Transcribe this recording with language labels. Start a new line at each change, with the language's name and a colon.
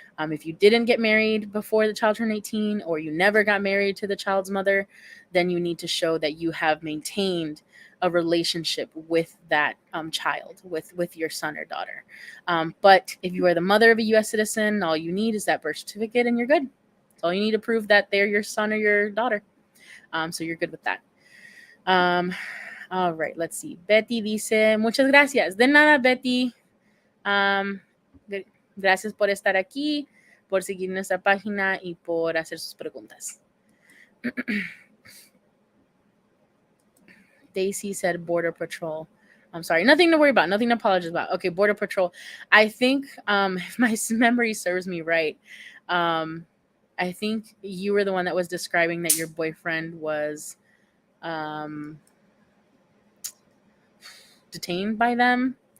English: If you didn't get married before the child turned 18, or you never got married to the child's mother, then you need to show that you have maintained a relationship with that child, with your son or daughter. But if you are the mother of a U.S. citizen, all you need is that birth certificate and you're good. That's all you need to prove that they're your son or your daughter. So you're good with that. All right, let's see.
Spanish: Betty dice, muchas gracias. De nada, Betty. Gracias por estar aquí, por seguir nuestra página y por hacer sus preguntas.
English: Daisy said Border Patrol. I'm sorry, nothing to worry about, nothing to apologize about. Okay, Border Patrol. I think, if my memory serves me right, I think you were the one that was describing that your boyfriend was detained by them.